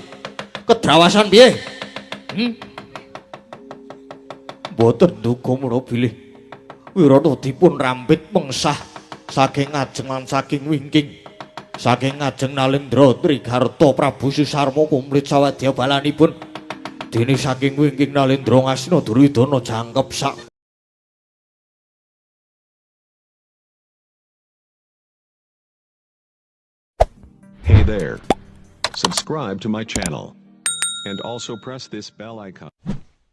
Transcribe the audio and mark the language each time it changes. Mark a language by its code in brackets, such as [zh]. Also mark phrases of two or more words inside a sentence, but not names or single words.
[jv] Kedrawasan piye? Mboten duka mula bilih. Wirata dipun rambit mengsah saking ngajeng lan saking wingking. Saking ngajeng Nalendra Trigarta Prabu Susarma kumplit sawadya balanipun. Dene saking wingking Nalendra ngasina Duryudana jangkep sak. [en] Hey there. Subscribe to my channel. And also press this bell icon.